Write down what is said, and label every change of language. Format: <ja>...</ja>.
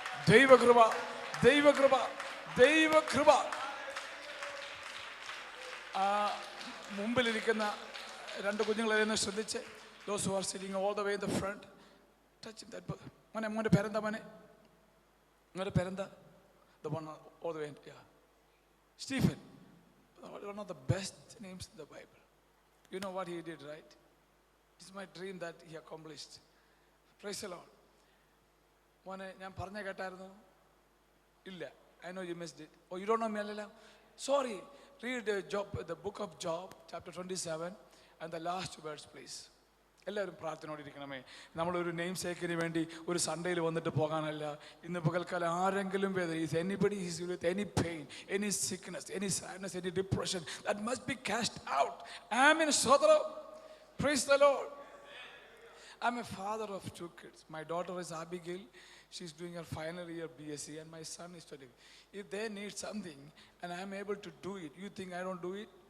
<ml>ദൈവകൃപ, ദൈവകൃപ, ദൈവകൃപ. മുമ്പിലിരിക്കുന്ന 2 കുഞ്ഞുങ്ങളെ ശ്രദ്ധിച്ച്.</ml> <en>Those who are sitting all the way in the front, touch that.</en> <ml>മോന്റെ പേരെന്താ? മോന്റെ പേരെന്താ?</ml> <en>The one all the way, yeah. Stephen. One of the best names in the Bible. You know what he did, right? It's my dream that he accomplished. Praise the Lord.</en> <ml>മോനെ ഞാൻ പറഞ്ഞ കേട്ടായിരുന്നു? ഇല്ല.</ml> <en>I know you missed it. Oh, you don't know me, Alila? Sorry. Read the book of Job, chapter 27 and the last verse, please.</en> <ml>എല്ലാവരും പ്രാർത്ഥനയോടിരിക്കണമേ. നമ്മളൊരു name സേക്കിന് വേണ്ടി ഒരു സൺഡേയിൽ വന്നിട്ട് പോകാനല്ല. ഇന്ന് പകൽക്കാലം ആരെങ്കിലും</ml> <en>is anybody is with any pain, any sickness, any sadness, any depression, that must be cast out. Amen. Sodra. Praise the Lord. I'm a father of 2 kids. My daughter is Abigail. She's doing her final year BSc and my son is studying. If they need something and I'm able to do it, you think I don't do it?</en>